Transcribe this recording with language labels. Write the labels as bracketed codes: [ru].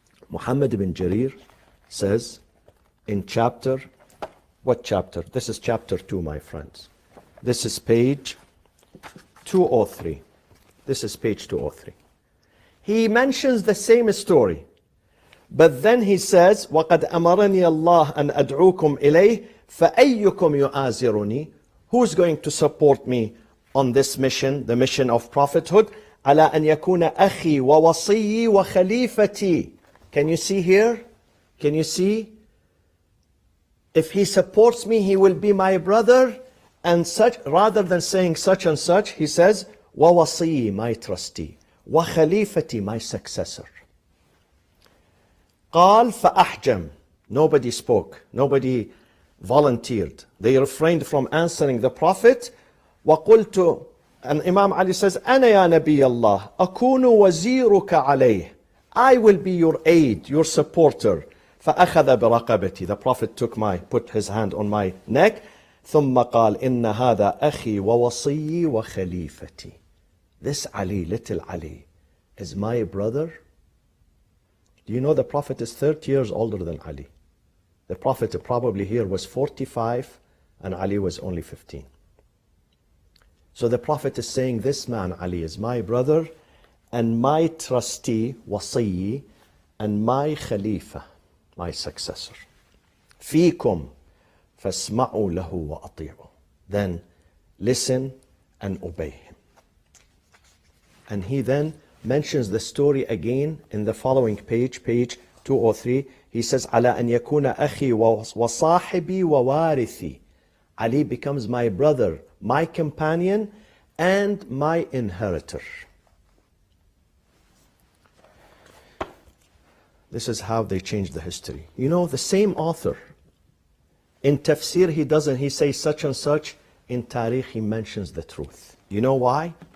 [en] Muhammad ibn Jarir says in chapter, what chapter? This is chapter 2, my friends. This is page 203. This is page 203. He mentions the same story. But then he says, [ar] وَقَدْ أَمَرَنِي اللَّهُ أَنْ أَدْعُوكُمْ إِلَيْهِ فَأَيُّكُمْ يُؤَازِرُنِي. [en] Who's going to support me on this mission, the mission of prophethood? [ar] عَلَىٰ أَنْ يَكُونَ أَخِي وَوَصِيِّي وَخَلِيفَتِي. [en] Can you see here? Can you see? If he supports me, he will be my brother and such. Rather than saying such and such, he says, وَوَصِيِّي, my trustee, وَخَلِيفَتِي, my successor. [ar] قال فأحجم. [en] Nobody spoke. Nobody volunteered. They refrained from answering the Prophet. [ar] وقلت, [en] and Imam Ali says, [ar] أنا يا نبي الله أكون وزيرك عليه. [en] I will be your aid, your supporter. [ar] فأخذ برقبتي. [en] The Prophet put his hand on my neck. [ar] ثم قال إن هذا أخي ووصيي وخليفتي. [en] This Ali, little Ali, is my brother. Do you know the Prophet is 30 years older than Ali? The Prophet probably here was 45 and Ali was only 15. So the Prophet is saying, this man Ali is my brother and my trustee, wasiyi, and my khalifa, my successor. [ar] فيكم فاسمعوا له وأطيعوا. [en] Then listen and obey him. And he then mentions the story again in the following page, page 203. He says, [ar] على أن يكون أخي وصاحبي ووارثي. [en] Ali becomes my brother, my companion, and my inheritor. This is how they changed the history. You know, the same author, in tafsir he says such and such, in tarikh he mentions the truth. You know why?